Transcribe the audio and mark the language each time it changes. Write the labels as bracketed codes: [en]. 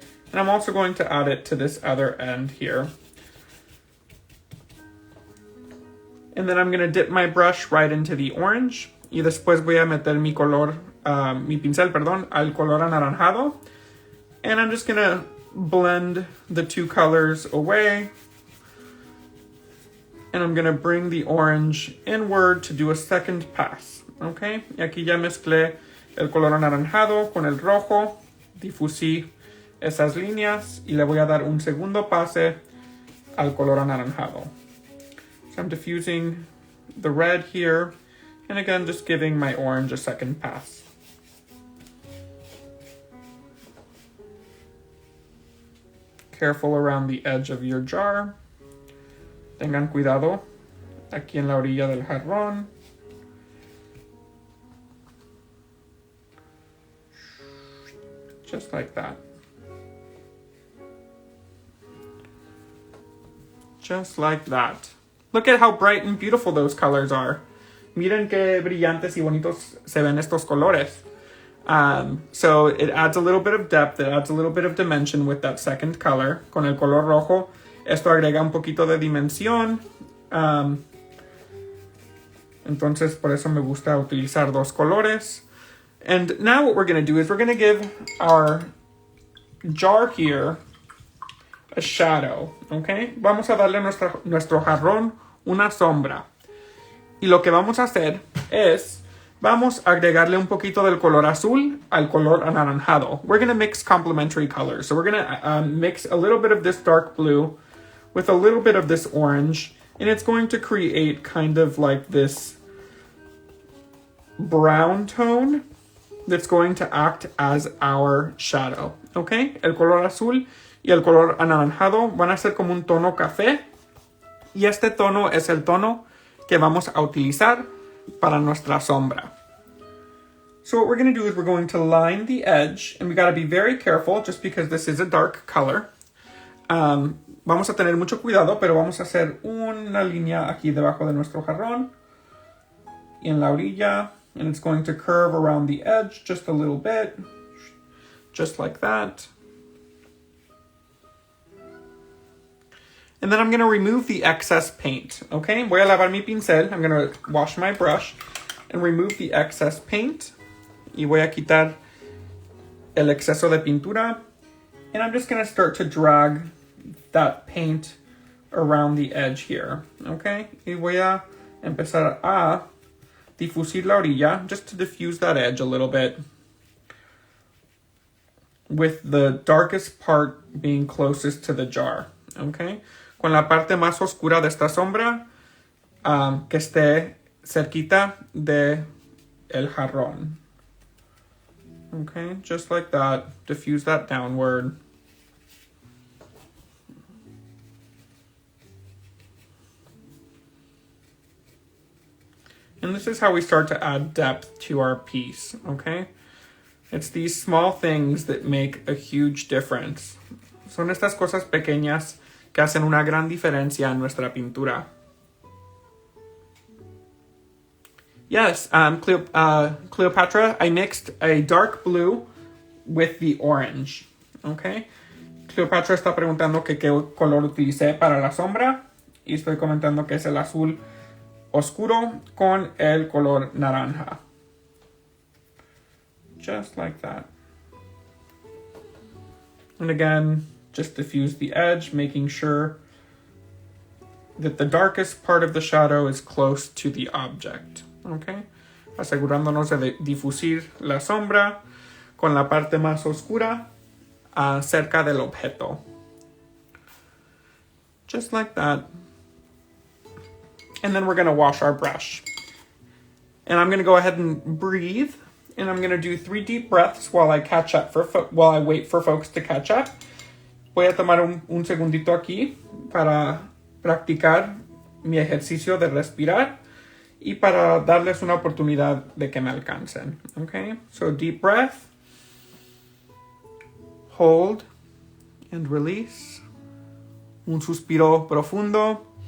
[en] And I'm also going to add it to this other end here. And then I'm going to dip my brush right into the orange. [es] Y después voy a meter mi pincel, al color anaranjado. [en] And I'm just going to blend the two colors away. And I'm going to bring the orange inward to do a second pass. Okay? [es] Y aquí ya mezclé el color anaranjado con el rojo. Difusí esas líneas. Y le voy a dar un segundo pase al color anaranjado. [en] So I'm diffusing the red here, and again, just giving my orange a second pass. Careful around the edge of your jar. [es] Tengan cuidado aquí en la orilla del jarrón. [en] Just like that. Just like that. Look at how bright and beautiful those colors are. [es] Miren qué brillantes y bonitos se ven estos colores. [en] So it adds a little bit of depth, it adds a little bit of dimension with that second color. [es] Con el color rojo, esto agrega un poquito de dimensión. Entonces, por eso me gusta utilizar dos colores. [en] And now what we're going to do is we're going to give our jar here a shadow, okay? [es] Vamos a darle a nuestro jarrón una sombra. Y lo que vamos a hacer es, vamos a agregarle un poquito del color azul al color anaranjado. [en] We're going to mix complementary colors. So we're going to mix a little bit of this dark blue with a little bit of this orange. And it's going to create kind of like this brown tone that's going to act as our shadow, okay? [es] El color azul y el color anaranjado van a ser como un tono café. Y este tono es el tono que vamos a utilizar para nuestra sombra. [en] So what we're going to do is we're going to line the edge, and we got to be very careful just because this is a dark color. [es] Vamos a tener mucho cuidado, pero vamos a hacer una línea aquí debajo de nuestro jarrón y en la orilla, [en] and it's going to curve around the edge just a little bit, just like that. And then I'm going to remove the excess paint, okay? [es] Voy a lavar mi pincel. [en] I'm going to wash my brush and remove the excess paint. [es] Y voy a quitar el exceso de pintura. [en] And I'm just going to start to drag that paint around the edge here, okay? [es] Y voy a empezar a difusir la orilla, [en] just to diffuse that edge a little bit, with the darkest part being closest to the jar, okay? [es] Con la parte más oscura de esta sombra que esté cerquita de el jarrón. [en] Okay, just like that. Diffuse that downward. And this is how we start to add depth to our piece, okay? It's these small things that make a huge difference. [es] Son estas cosas pequeñas que hacen una gran diferencia en nuestra pintura. [en] Yes, Cleopatra, I mixed a dark blue with the orange, okay? [es] Cleopatra está preguntando que qué color utilicé para la sombra y estoy comentando que es el azul oscuro con el color naranja. [en] Just like that. And again, just diffuse the edge, making sure that the darkest part of the shadow is close to the object. Okay? [es] Asegurándonos de difusir la sombra con la parte más oscura cerca del objeto. [en] Just like that. And then we're going to wash our brush. And I'm going to go ahead and breathe. And I'm going to do 3 deep breaths while I catch up while I wait for folks to catch up. [es] Voy a tomar un segundito aquí para practicar mi ejercicio de respirar y para darles una oportunidad de que me alcancen. [en] Okay? So deep breath. Hold and release. [es] Un suspiro profundo.